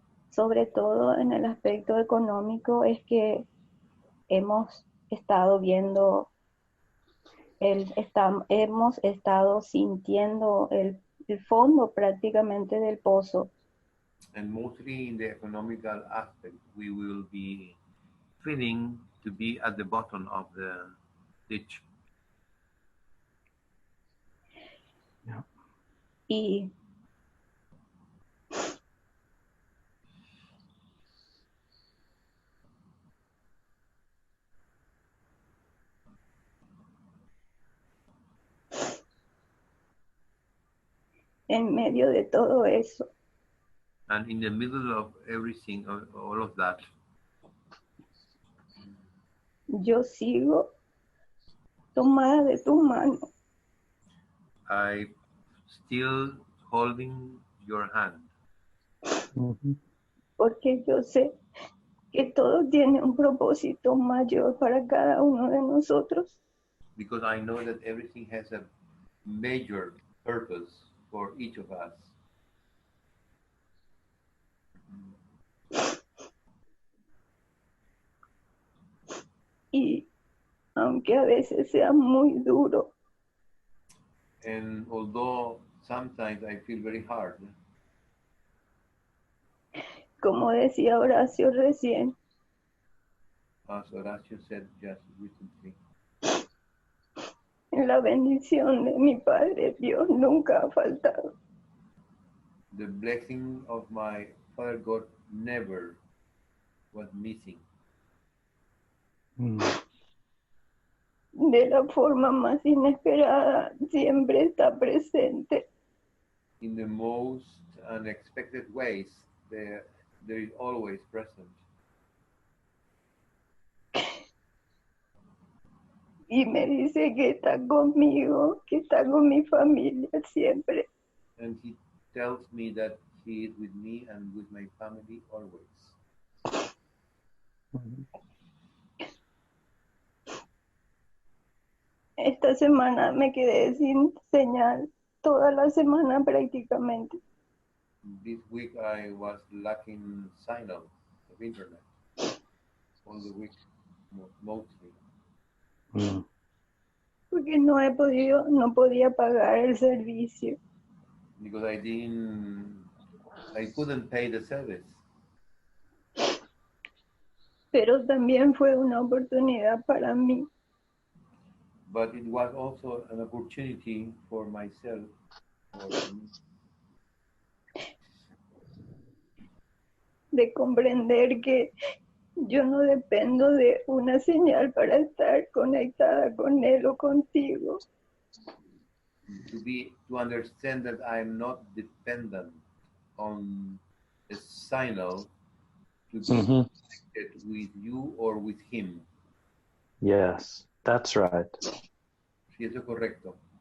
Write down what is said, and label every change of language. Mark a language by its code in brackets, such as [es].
[es] Sobre todo en el aspecto económico es que hemos estado viendo, hemos estado sintiendo el fondo prácticamente del pozo. [en] And mostly in the economical aspect, we will be feeling to be at the bottom of the ditch. Yeah. [es] Y en medio de todo eso, [en] And in the middle of everything, all of that, [es] yo sigo tomada de tu mano, [en] I still holding your hand, Mm-hmm. [es] porque yo sé que todo tiene un propósito mayor para cada uno de nosotros. [en] because I know that everything has a major purpose for each of us. [es] Y aunque a veces sea muy duro, [en] And although sometimes I feel very hard, [es] como decía Horacio recién, [en] as Horacio said just recently, [es] la bendición de mi Padre Dios nunca ha faltado. [en] the blessing of my Father God never was missing. Mm. [es] De la forma más inesperada siempre está presente. [en] In the most unexpected ways, there is always present. [es] Y me dice que está conmigo, que está con mi familia siempre. [en] And he tells me that he is with me and with my family always. Mm-hmm. [es] Esta semana me quedé sin señal, toda la semana prácticamente. [en] This week I was lacking signal of internet all the week, mostly. Mm. [es] Porque no podía pagar el servicio. [en] Because I couldn't pay the service. [es] Pero también fue una oportunidad para mí [en] But it was also an opportunity for myself, or for me, [es] de comprender que yo no dependo de una señal para estar conectada con él o contigo. [en] to understand that I'm not dependent on a signal to be Mm-hmm. connected with you or with him. Yes, that's right. [es] Sí, eso es correcto.